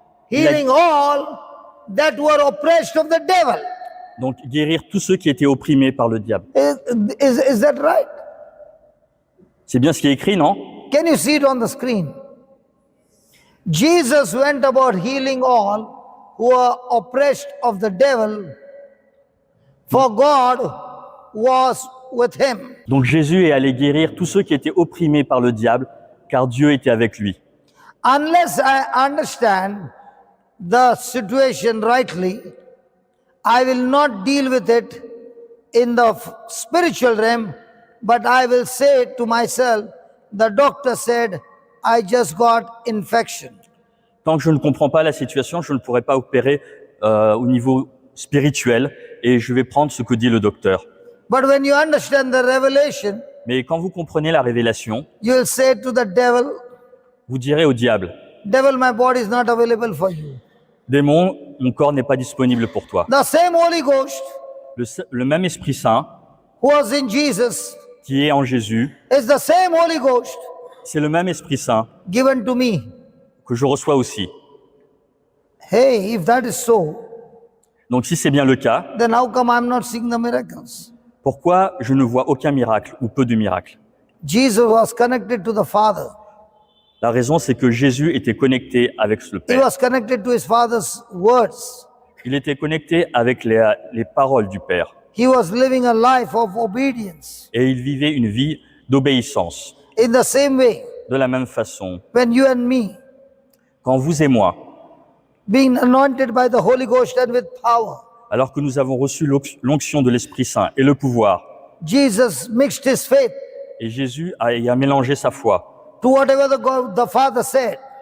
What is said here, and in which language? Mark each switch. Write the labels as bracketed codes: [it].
[en] Healing all that were oppressed of the devil. [fr] Donc, guérir tous ceux qui étaient opprimés par le diable. [en] Is that right? [fr] C'est bien ce qui est écrit, non? [en] Can you see it on the screen? Jesus went about healing all who were oppressed of the devil, for God was with him. [fr] Donc, Jésus est allé guérir tous ceux qui étaient opprimés par le diable, car Dieu était avec lui. [en] Unless I understand the situation rightly, I will not deal with it in the spiritual realm, but I will say to myself, the doctor said, I just got infection. [fr] Tant que je ne comprends pas la situation, je ne pourrai pas opérer au niveau spirituel et je vais prendre ce que dit le docteur. [en] But when you understand the revelation, [fr] Mais quand vous comprenez la révélation, [en] you will say to the devil, [fr] vous direz au diable, [en] devil, my body is not available for you. [fr] démon, mon corps n'est pas disponible pour toi. [en] The same Holy Ghost [fr] Le même Esprit Saint [en] who was in Jesus [fr] qui est en Jésus, [en] is the same Holy Ghost [fr] c'est le même Esprit Saint [en] given to me. [fr] que je reçois aussi. [en] Hey, if that is so, [fr] Donc si c'est bien le cas, [en] then how come I'm not seeing the miracles? [fr] pourquoi je ne vois aucun miracle ou peu de miracles? [en] Jesus was connected to the Father. [fr] La raison, c'est que Jésus était connecté avec le [en] He [fr] Père. [en] was connected to his Father's words. [fr] Il était connecté avec les paroles du Père. [en] He was living a life of obedience. [fr] Et il vivait une vie d'obéissance. [en] In the same way, [fr] De la même façon, [en] when you and me, [fr] quand vous et moi, [en] being anointed by the Holy Ghost and with power, [fr] alors que nous avons reçu l'onction de l'Esprit Saint et le pouvoir, [en] Jesus mixed his faith [fr] et Jésus a mélangé sa foi [en] to whatever the Father said.